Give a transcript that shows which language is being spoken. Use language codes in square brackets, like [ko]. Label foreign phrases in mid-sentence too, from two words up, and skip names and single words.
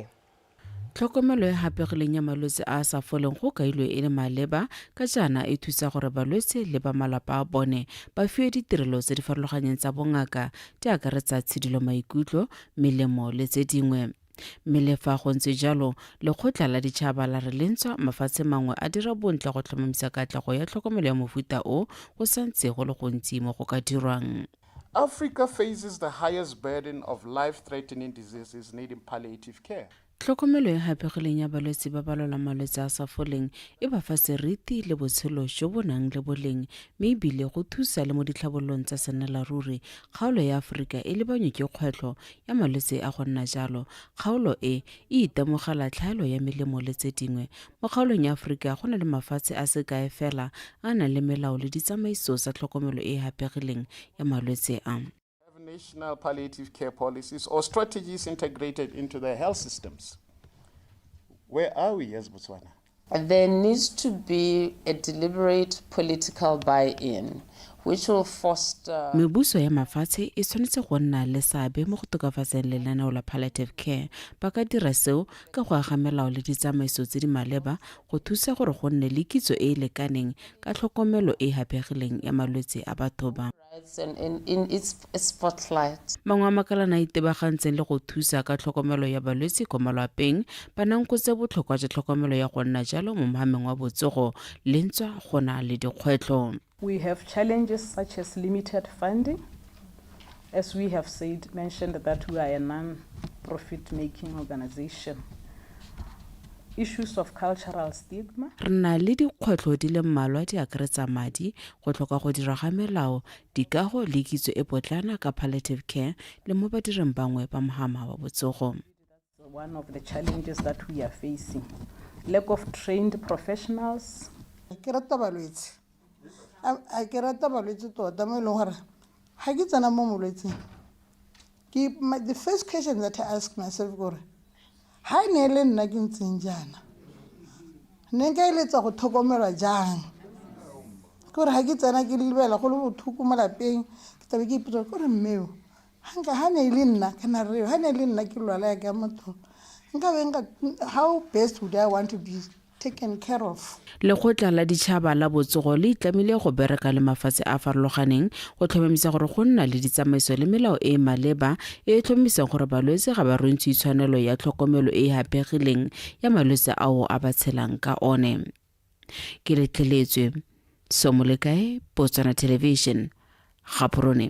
[tn] Tlhokomelo e hapegileng ya malwetse a sa foleng go kailwe e le maleba ka jaana e thusa gore balwetse le ba malapa a bone ba fiwe ditirelo tse di farologaneng tsa bongaka di akaretsa tshedilo maikutlo melemo le tse dingwe. Mme le fa go ntse jalo lekgotla la ditšhaba la re lentswa mafatshe mangwe a dira bontle go tlhomamisa katlego ya tlhokomelo ya mofuta o go santse go le gontsi mo go ka dirwang. [en] Africa faces the highest burden of life-threatening diseases needing palliative care. [tn] Tlhokomelo e hapegileng ya balwetse ba ba lwalang malwetse a sa foleng e ba fa seriti le botshelo jo bo nang le boleng mme ebile go thusa le mo ditlhabololong tsa sennalaruri. Kgaolo ya Aforika e lebanywe ke kgwetlho ya malwetse a go nna jalo. Kgaolo e itemogela tlhaelo ya melemo le tse dingwe. Mo kgaolong ya Aforika go na le mafatshe a se kae fela a nang le melao le ditsamaiso tsa tlhokomelo e hapegileng ya malwetse a. [en] National palliative care policies or strategies integrated into their health systems. Where are we as Botswana? There needs to be a deliberate political buy-in which will foster. [tn] Mebuso ya mafatshe e tshwanetse go nna le seabe mo go tokafatseng lenaneo la [en] palliative care. [tn] Ba ka dira seo ka go aga melao le ditsamaiso tse di maleba go thusa gore go nne le kitso e e lekaneng ka tlhokomelo e hapegileng ya malwetse a batho ba. [en] And in its spotlight. [tn] Mangwe a makalana a itebagantseng le go thusa ka tlhokomelo ya balwetse ko malapeng ba nankotse botlhokwa jwa tlhokomelo ya go nna jalo mo mohameng wa botsogo le ntswa go na le dikgwetlho. [en] We have challenges such as limited funding. As we have mentioned that we are a non-profit making organization. Issues of cultural stigma. [tn] Re na le dikgwetlho di le mmalwa di akaretsa madi go tlhoka go dira ga melao dikago le kitso e potlana ka [en] palliative care [tn] le mo badireng bangwe ba mohama wa botsogo. [en] One of the challenges that we are facing. Lack of trained professionals [tn] Ke rata balwetse. A ke rata balwetse tota mo ileng gore ha ke tsena mo molwetseng. [en] The first question that I ask myself [tn] gore ha ne le nna ke ntseng jana. Ne nka eletsa go tlhokomelwa jang. Gore ha ke tsena ke lebela go le bothoko mo lapeng ke tabe ke ipotsa gore mmeo ha ne le nna kana re ha ne le nna ke lwala ka motho [en] how best would I want to be taken care of. [tn] Lekgotla la ditšhaba la botsogo le itlamile go bereka le mafatshe a farologaneng go tlhomamisa gore go nna le ditsamaiso le melao e maleba e tlhomisang gore balwetse ga ba rontse tshwanelo ya tlhokomelo e hapegileng ya malwetse ao a ba tshelang ka one. Ke letleletswe Somolekae, Botswana Television, Gaborone.